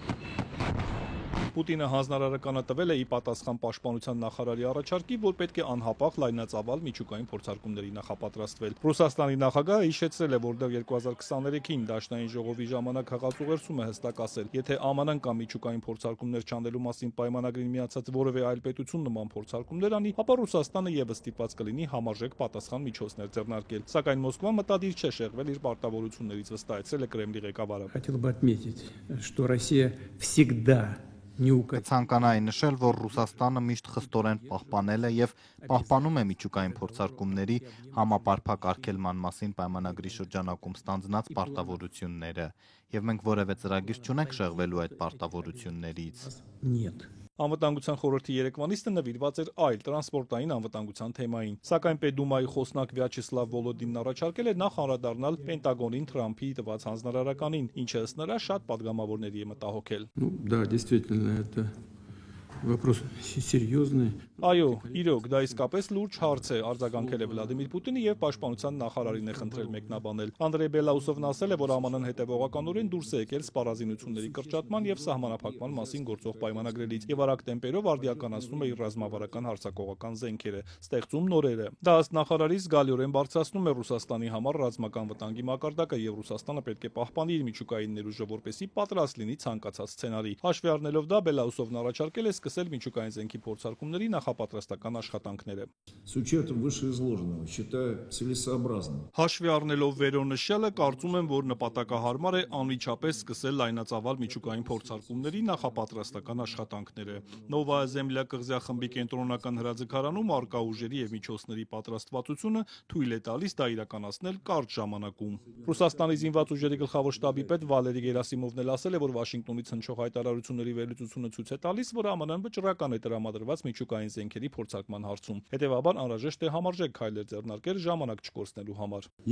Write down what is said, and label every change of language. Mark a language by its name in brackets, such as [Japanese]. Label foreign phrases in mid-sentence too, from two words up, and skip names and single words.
[Armenian] Պուտինը հանձնարարականը տվել է ի պատասխան պաշտպանության նախարարի առաջարկի, որ պետք է անհապաղ լայնածավալ միջուկային փորձարկումների նախապատրաստվել։ Ռուսաստանի նախագահը հիշեցրել է, որ դեռ 2023-ին Դաշնային ժողովի ժամանակ հղացուղերձում է հստակ ասել, եթե ԱՄՆ-ն կամ միջուկային փորձարկումներ չանելու մասին պայմանագրին միացած որևէ այլ պետություն նման փորձարկումներ անի, ապա Ռուսաստանը եւս ստիպված կլինի համարժեք պատասխան միջոցներ ձեռնարկել։ Սակայն Մոսկվան մտադիր չէ շեղվել իր պարտավորություններից, վստահեցրել է Կրեմլի ղեկավարը։ [Russian] Хотел бы отметить, что Россия всегда [Armenian] Կցանկանայի նշել, որ Ռուսաստանը միշտ խստորեն պահպանել է եւ պահպանում է միջուկային փորձարկումների համապարփակ արգելման մասին պայմանագրի շրջանակում ստանձնած պարտավորությունները, եւ մենք որևէ ծրագիր չունենք շեղվելու այդ պարտավորություններից։ Անվտանգության խորհրդի երեկվանիստը նվիրված էր այլ տրանսպորտային անվտանգության թեմային, սակայն Պետդումայի խոսնակ Վյաչեսլավ Վոլոդինն առաջարկել է նախ անդրադառնալ Պենտագոնին Թրամփի տված հանձնարարականին, ինչը ըստ նրա շատ падգամավորների է մտահոգել։ [Russian] Да, действительно, это вопрос серьезный. [Armenian] Այո, իրոք, դա իսկապես լուրջ հարց է, արձագանքել է Վլադիմիր Պուտինը եւ պաշտպանության նախարարին է խնդրել մեկնաբանել։ Անդրեյ Բելաուսովն ասել է, որ ԱՄՆ-ն հետևողականորեն դուրս է եկել սպառազինությունների կրճատման եւ սահմանափակման մասին գործող պայմանագրերից եւ արագ տեմպերով արդիականացնում է իր ռազմավարական հարձակողական զենքերը, ստեղծում նորերը։ Դա ըստ նախարարի զգալիորեն բարձրացնում է Ռուսաստանի համար ռազմական վտանգի մակարդակը եւ Ռուսաստանը պետք է պահպանի իր միջուկային ներուժը, որպեսզի պատրաստ լինի ցանկացած սցենարի։ Հաշվի առնելով դա, Բելաուսովն առաջարկել է սկսել միջուկային զենքի փորձարկումների նախապատրաստական աշխատանքները։ [Russian] С учетом вышеизложенного считаю целесообразным. [Armenian] Հաշվի առնելով վերոնշյալը, կարծում եմ, որ նպատակահարմար է անմիջապես սկսել լայնածավալ միջուկային փորձարկումների նախապատրաստական աշխատանքները։ Նովայա Զեմլյա կղզիախմբի կենտրոնական հրաձգարանում արկա ուժերի եւ միջոցների պատրաստվածությունը թույլ է տալիս դա իրականացնել կարճ ժամանակում։ Ռուսաստանի զինված ուժերի գլխավոր շտաբի պետ Վալերի Գերասիմովն էլ ասել է, որ Վաշինգտոնից հնչող հայտարարությունների վերլուծությունը ցույց է տալիս, որ ԱՄՆ-ն վճռական է տրամադրված միջուկային զենքերի փորձարկման հարցում։ Հետևաբար անհրաժեշտ է համարժեք քայլեր ձեռնարկել ժամանակ չկորցնելու համար։